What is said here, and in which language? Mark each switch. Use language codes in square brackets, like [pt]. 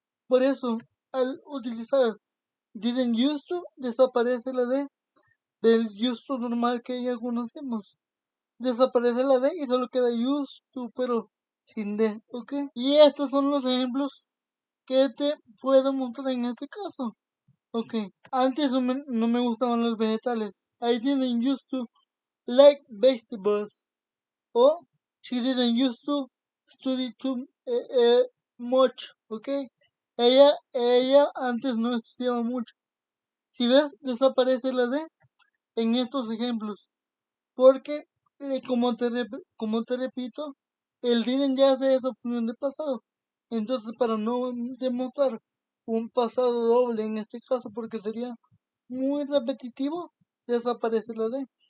[es] Por eso, al utilizar didn't used to, desaparece la D del used to normal que ya conocemos. Desaparece la D y solo queda used to, pero sin D, ¿ok? Y estos son los ejemplos que te puedo mostrar en este caso. Ok, antes no me gustaban los vegetales. [en] I didn't used to like vegetables. O she didn't used to study too much. [es] Ok, ella antes no estudiaba mucho. Si ves, desaparece la D en estos ejemplos. Porque, como te repito, el didn't ya hace esa función de pasado. Entonces, para no demostrar un pasado doble en este caso, porque sería muy repetitivo, desaparece la D.